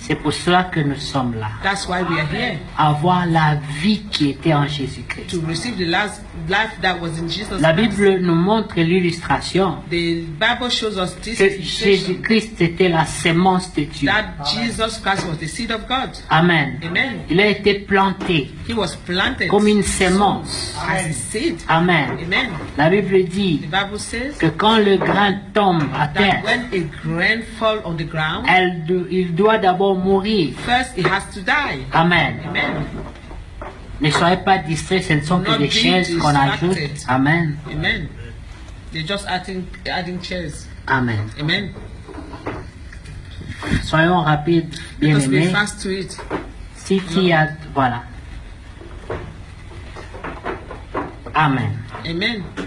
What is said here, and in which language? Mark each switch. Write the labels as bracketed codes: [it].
[fr] C'est pour cela que nous sommes là. [en] That's why we are here, [fr] Avoir la vie qui était en Jésus-Christ. [en] to receive the last life that was in Jesus [fr] La [en] Christ. [fr] Bible nous montre l'illustration [en] The Bible shows us this [fr] que [en] illustration, [fr] Jésus-Christ était la sémence de Dieu. [en] that Jesus Christ was the seed of God. Amen. Amen. [fr] Il a été planté [en] He was planted [fr] comme une sémence. [en] as a seed. Amen. Amen. [fr] La Bible dit [en] The Bible says [fr] que quand le grain tombe à [en] that [fr] terre, [en] when a grain falls on the ground, [fr] il doit d'abord mourir. [en] first it has to die. Amen. Amen. [fr] Ne soyez pas distraits, ce ne sont que [en] Not [fr] des [en] be [fr] chaises qu'on ajoute. [en] distracted. Amen. Amen. They're just adding chairs. Amen. Amen. [fr] Soyons rapides, [en] Let us be [fr] bien-aimés. [en] fast to it. [fr] Si y a... Voilà. Amen. Amen.